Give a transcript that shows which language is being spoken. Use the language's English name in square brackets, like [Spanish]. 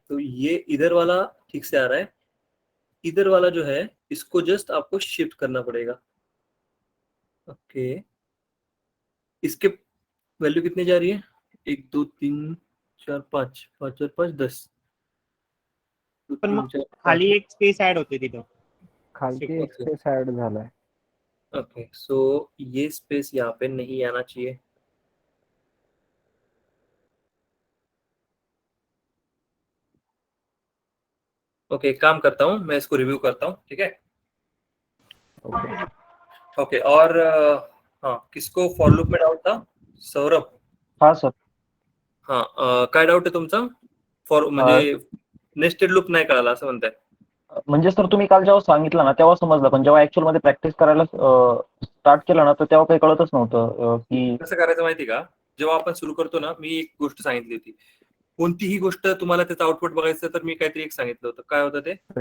[Hindi] तो ये इधर वाला ठीक से आ रहा है, इधर वाला जो है इसको जस्ट आपको शिफ्ट करना पड़ेगा. ओके इसके वैल्यू कितने जा रही है, 1 2 3 4 5 5 और 5 10. [Marathi] पण मग खाली एक स्पेस ऍड होते तिथं, खालती एक स्पेस ऍड झालाय. [Hindi] ओके सो ये स्पेस यहाँ पे नहीं आना चाहिए. ओके काम करता हूँ मैं, इसको रिव्यू करता हूँ, ठीक है. ओके और हाँ किसको फॉर लूप में डाउट था, सौरभ. [Marathi] हा सर. हाँ काय डाऊट आहे तुमचा, फॉर म्हणजे नेस्टेड लूप नाही कळाला असं म्हणताय. म्हणजे सर तुम्ही काल जेव्हा सांगितलं ना तेव्हा समजलं, पण जेव्हा ऍक्च्युअल मध्ये प्रॅक्टिस करायला स्टार्ट केलं ना तर तेव्हा काही कळतच नव्हतं की कसं करायचं माहिती का, जेव्हा आपण सुरू करतो ना, मी एक गोष्ट सांगितली होती, कोणतीही गोष्ट तुम्हाला त्याचं आउटपुट बघायचं तर मी काहीतरी एक सांगितलं होतं, काय होतं ते